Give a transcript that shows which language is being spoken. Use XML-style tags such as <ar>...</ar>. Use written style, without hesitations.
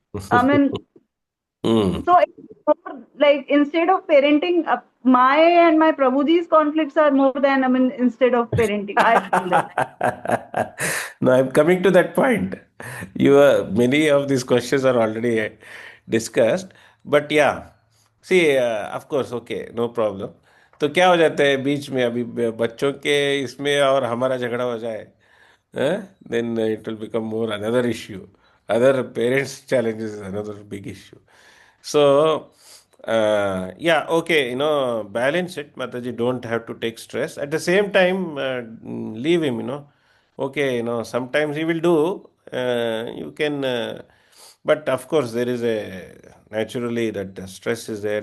<en>I mean, so it's more like instead of parenting, my and my Prabhuji's conflicts are more than instead of parenting. I feel that. No, I'm coming to that point. Many of these questions are already discussed, but yeah, see, of course, okay, no problem.</en> <hi>तो क्या हो जाता है बीच में अभी बच्चों के इसमें और हमारा झगड़ा हो जाए,</hi> <en>then it will become more another issue. Other parents' challenges is another big issue. So, yeah, okay, balance it, Mataji. Don't have to take stress. At the same time, leave him. Okay, sometimes he will do. You can, but of course, there is naturally that the stress is there.</en>